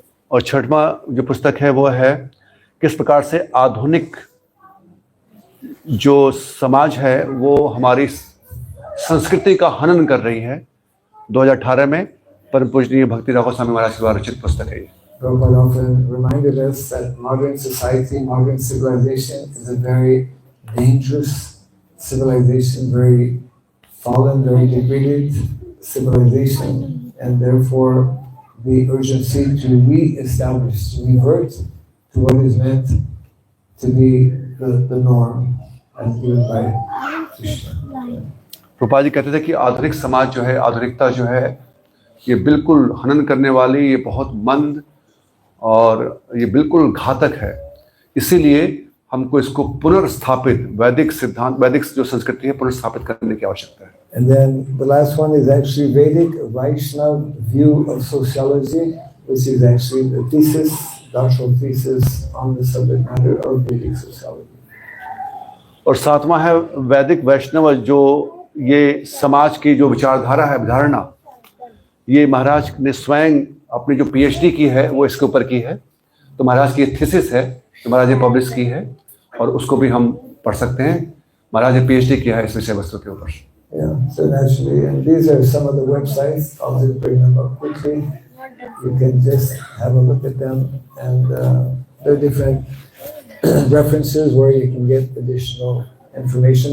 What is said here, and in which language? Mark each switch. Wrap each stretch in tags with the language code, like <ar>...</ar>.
<hi>और 6वां जो पुस्तक है वो है किस प्रकार से आधुनिक जो समाज है वो हमारी संस्कृति का हनन कर रही है। 2018 में परम पूजनीय भक्ति राघव स्वामी महाराज के द्वारा रचित पुस्तक है ये।</hi> <en>Prabhupada often reminded us that modern society, modern civilization is a very dangerous civilization, very fallen, very degraded civilization, and therefore the urgency to re-establish, to revert to what is meant to be the norm as given by Krishna.</en> <hi>Prabhupada ji कहते थे कि आधुनिक समाज जो है, आधुनिकता जो है, ये बिल्कुल हनन करने वाली, ये बहुत मंद और ये बिल्कुल घातक है। इसीलिए हमको इसको पुनर्स्थापित, वैदिक सिद्धांत, वैदिक जो संस्कृति है, पुनर्स्थापित करने की आवश्यकता है।</hi> <en>And then the last one is actually Vedic Vaishnava view of sociology, which is actually the thesis, doctoral thesis on the subject matter of Vedic sociology.</en> <hi>और 7वां है वैदिक वैष्णव, जो ये समाज की जो विचारधारा है, अवधारणा, ये महाराज ने स्वयं अपनी जो पीएचडी की है वो इसके ऊपर की है। तो महाराज की थीसिस है जो महाराज ने पब्लिश की है और उसको भी हम पढ़ सकते हैं। महाराज ने पीएचडी किया है इस विषय वस्तु के ऊपर।</hi> <en>Yeah, so naturally, and these are some of the websites. I'll just bring them up quickly. You can just have a look at them, and there are different references where you can get additional information.</en>